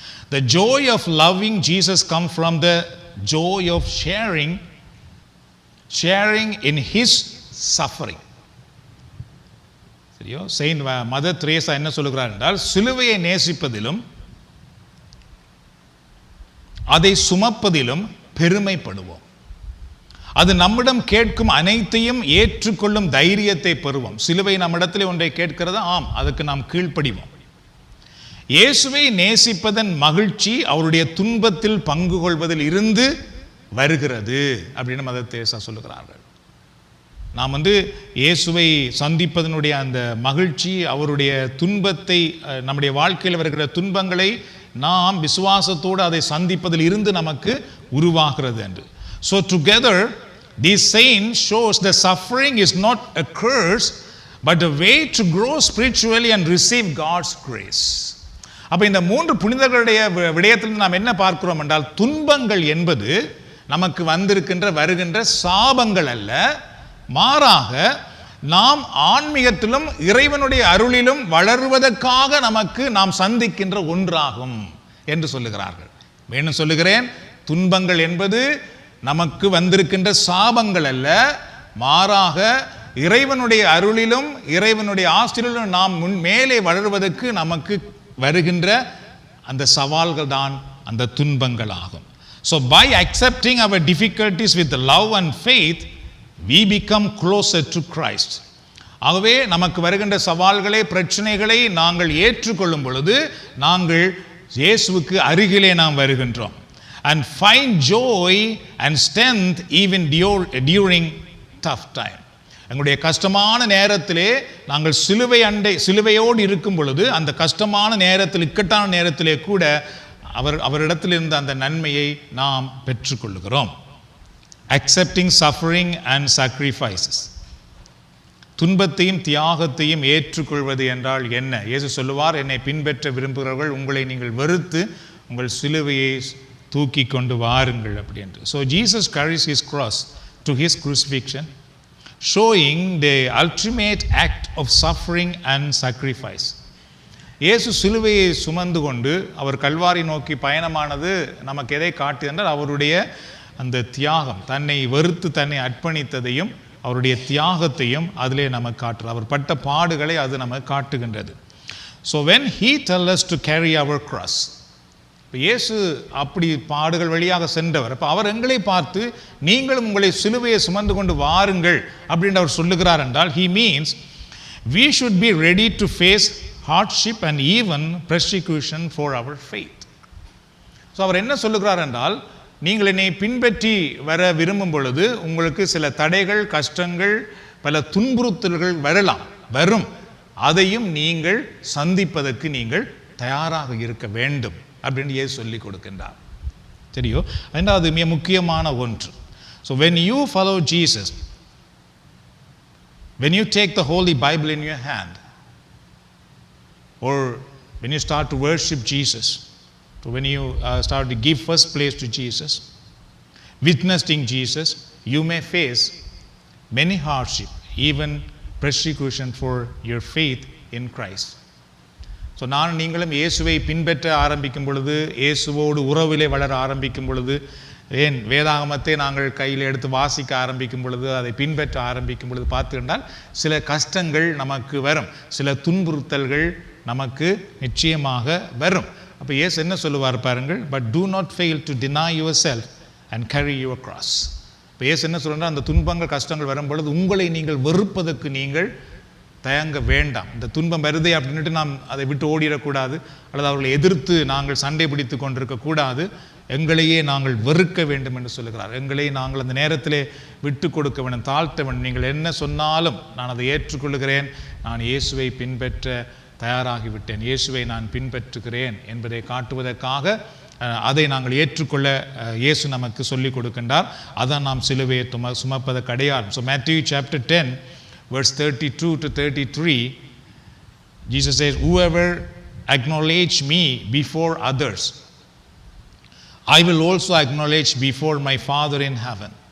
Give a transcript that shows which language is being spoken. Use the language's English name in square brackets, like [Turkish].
[English] The joy of loving Jesus comes from the joy of sharing in his suffering. [Tamil] சரியோ, Saint mother Teresa என்ன சொல்லுகிறார் என்றால், சிலுவையை நேசிப்பதிலும் அதை சுமப்பதிலும் பெருமைப்படுவோம். அது நம்மிடம் கேட்கும் அனைத்தையும் ஏற்றுக்கொள்ளும் தைரியத்தை பெறுவோம். சிலுவை நம்மிடத்தில் ஒன்றை கேட்கிறதா, ஆம், அதுக்கு நாம் கீழ்ப்படிவோம். இயேசுவை நேசிப்பதன் மகிழ்ச்சி அவருடைய துன்பத்தில் பங்கு கொள்வதில் இருந்து வருகிறது அப்படின்னு மதர் தெரேசா சொல்லுகிறார்கள். நாம் இயேசுவை சந்திப்பதனுடைய அந்த மகிழ்ச்சி, அவருடைய துன்பத்தை, நம்முடைய வாழ்க்கையில் வருகிற துன்பங்களை நாம் விசுவாசத்தோடு அதை சந்திப்பதில் இருந்து நமக்கு உருவாகிறது என்று. [English] So together these saints shows that suffering is not a curse but a way to grow spiritually and receive God's grace. [Tamil] அப்ப இந்த மூன்று புனிதர்களுடைய விடயத்தில் நாம் என்ன பார்க்கிறோம் என்றால், துன்பங்கள் என்பது நமக்கு வருகின்ற சாபங்கள் அல்ல, மாறாக நாம் ஆன்மீகத்திலும் இறைவனுடைய அருளிலும் வளருவதற்காக நாம் சந்திக்கின்ற ஒன்றாகும் என்று சொல்லுகிறார்கள். வேணும் சொல்லுகிறேன், துன்பங்கள் என்பது நமக்கு வந்திருக்கின்ற சாபங்கள் அல்ல, மாறாக இறைவனுடைய அருளிலும் இறைவனுடைய ஆசிரியரிலும் நாம் மேலே வளருவதற்கு நமக்கு வருகின்ற அந்த சவால்கள் தான் அந்த துன்பங்கள் ஆகும். [English] So by accepting our difficulties with love and faith, we become closer to Christ. [Tamil] ஆகவே நமக்கு வருகின்ற சவால்களை, பிரச்சனைகளை நாங்கள் ஏற்றுக்கொள்ளும் பொழுது நாங்கள் இயேசுவுக்கு அருகிலே நாம் வருகின்றோம். [English] And find joy and strength even during tough time. [Tamil] எங்களுடைய கஷ்டமான நேரத்திலே நாங்கள் சிலுவையோடு இருக்கும் பொழுது, அந்த கஷ்டமான நேரத்தில், இக்கட்டான நேரத்திலே கூட அவரிடத்தில் இருந்த அந்த நன்மையை நாம் பெற்றுக்கொள்கிறோம். [English] Accepting suffering and sacrifices. [Tamil] துன்பத்தையும் தியாகத்தையும் ஏற்றுக்கொள்வது என்றால் என்ன? இயேசு சொல்லுவார், என்னை பின்பற்ற விரும்புகிறவர்கள் உங்களை நீங்கள் வெறுத்து உங்கள் சிலுவையை தூக்கி கொண்டு வாருங்கள் அப்படின்ட்டு. [English] So Jesus carries his cross to his crucifixion, showing the ultimate act of suffering and sacrifice. [Tamil] இயேசு சிலுவையை சுமந்து கொண்டு அவர் கல்வாரி நோக்கி பயணமானது நமக்கு எதை காட்டுது என்றால் அவருடைய அந்த தியாகம், தன்னை வெறுத்து தன்னை அர்ப்பணித்ததையும் அவருடைய தியாகத்தையும் அதிலே நமக்கு காட்டுறது. அவர் பட்ட பாடுகளை அது நமக்கு காட்டுகின்றது. [English] so when he tells us to carry our cross, [Tamil] இப்போ இயேசு அப்படி பாடுகள் வழியாக சென்றவர். அப்போ அவர் எங்களை பார்த்து நீங்களும் உங்களை சிலுவையை சுமந்து கொண்டு வாருங்கள் அப்படின்னு அவர் சொல்லுகிறார் என்றால் [English] he means we should be ready to face hardship and even persecution for our faith. [Tamil] So அவர் என்ன சொல்லுகிறார் என்றால், நீங்கள் என்னை பின்பற்றி வர விரும்பும் பொழுது உங்களுக்கு சில தடைகள், கஷ்டங்கள், பல துன்புறுத்தல்கள் வரும். அதையும் நீங்கள் சந்திப்பதற்கு நீங்கள் தயாராக இருக்க வேண்டும் அப்படின்னு இயேசு சொல்லி கொடுக்கின்றார். தெரியும். ரெண்டாவது மிக முக்கியமான ஒன்று. [English] So when you follow Jesus, when you take the Holy Bible in your hand, or when you start to worship Jesus, so when you start to give first place to Jesus, witnessing Jesus, you may face many hardship, even persecution for your faith in Christ. [Tamil] So நீங்களும் இயேசுவை பின்பற்ற ஆரம்பிக்கும் பொழுது, இயேசுவோடு உறவிலே வளர ஆரம்பிக்கும் பொழுது, ஏன் வேதாகமத்தை நாங்கள் கையில் எடுத்து வாசிக்க ஆரம்பிக்கும் பொழுது, அதை பின்பற்ற ஆரம்பிக்கும் பொழுது பார்த்துக்கிட்டால் சில கஷ்டங்கள் நமக்கு வரும், சில துன்புறுத்தல்கள் நமக்கு நிச்சயமாக வரும். அப்போ இயேசு என்ன சொல்லுவார் பாருங்கள், [English] But do not fail to deny yourself and carry your cross. [Tamil] இப்போ இயேசு என்ன சொல்கிறார், அந்த துன்பங்கள் கஷ்டங்கள் வரும் பொழுது உங்களை நீங்கள் வெறுப்பதற்கு நீங்கள் தயங்க வேண்டாம். இந்த துன்பம் வருதே அப்படின்ட்டு நாம் அதை விட்டு ஓடிடக்கூடாது, அல்லது அவர்களை எதிர்த்து நாங்கள் சண்டை பிடித்து கொண்டிருக்கக்கூடாது. எங்களையே நாங்கள் வெறுக்க வேண்டும் என்று சொல்லுகிறார். எங்களை நாங்கள் அந்த நேரத்திலே விட்டு கொடுக்க வேண்டும், தாழ்த்த வேண்டும். நீங்கள் என்ன சொன்னாலும் நான் அதை ஏற்றுக்கொள்கிறேன், நான் இயேசுவை பின்பற்ற தயாராகிவிட்டேன், இயேசுவை நான் பின்பற்றுகிறேன் என்பதை காட்டுவதற்காக அதை நாங்கள் ஏற்றுக்கொள்ள இயேசு நமக்கு சொல்லிக் கொடுக்கின்றார். அதான் நாம் சிலுவையை சுமப்பதற்கு அடையாளம். [English] So Matthew chapter 10 verse 32 to 33, Jesus says, whoever acknowledge me before others, I will also acknowledge before my Father in heaven.